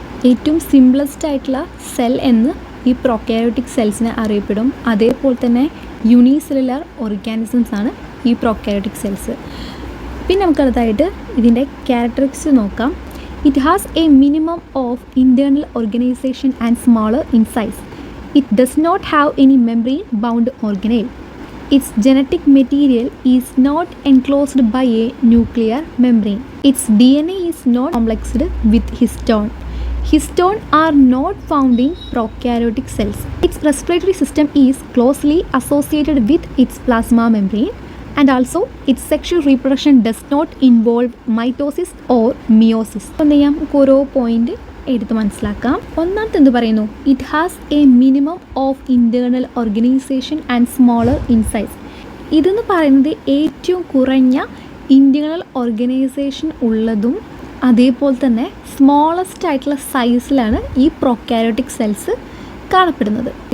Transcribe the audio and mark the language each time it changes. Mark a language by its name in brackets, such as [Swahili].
[Malayalam] ഏറ്റവും സിംപ്ലസ്റ്റ് ആയിട്ടുള്ള സെൽ എന്ന് ഈ പ്രൊക്കാരിയോട്ടിക് സെൽസിനെ അറിയപ്പെടും. അതേപോലെ തന്നെ യൂണിസെല്ലുലാർ ഓർഗാനിസംസ് ആണ് ഈ പ്രൊക്കാരിയോട്ടിക് സെൽസ്. പിന്നെ നമുക്കടുത്തായിട്ട് ഇതിൻ്റെ ക്യാരക്ടറിസ്റ്റിക്സ് നോക്കാം. [English] It has a minimum of internal organisation and smaller in size. It does not have any membrane-bound organelle. Its genetic material is not enclosed by a nuclear membrane. Its DNA is not complexed with histone. Histone are not found in prokaryotic cells. Its respiratory system is closely associated with its plasma membrane, and also its sexual reproduction does not involve mitosis or meiosis. [Malayalam] അപ്പോൾ എന്ത് ചെയ്യാം, ഓരോ point എടുത്ത് മനസ്സിലാക്കാം. ഒന്നാമത്തെ എന്ത് പറയുന്നു, [English] It has a minimum of internal organisation and smaller in size. [Malayalam] ഇതെന്ന് പറയുന്നത് ഏറ്റവും കുറഞ്ഞ ഇൻറ്റേർണൽ ഓർഗനൈസേഷൻ ഉള്ളതും അതേപോലെ തന്നെ സ്മോളസ്റ്റ് ആയിട്ടുള്ള സൈസിലാണ് ഈ പ്രൊക്കാരിയോട്ടിക് സെൽസ് കാണപ്പെടുന്നത്.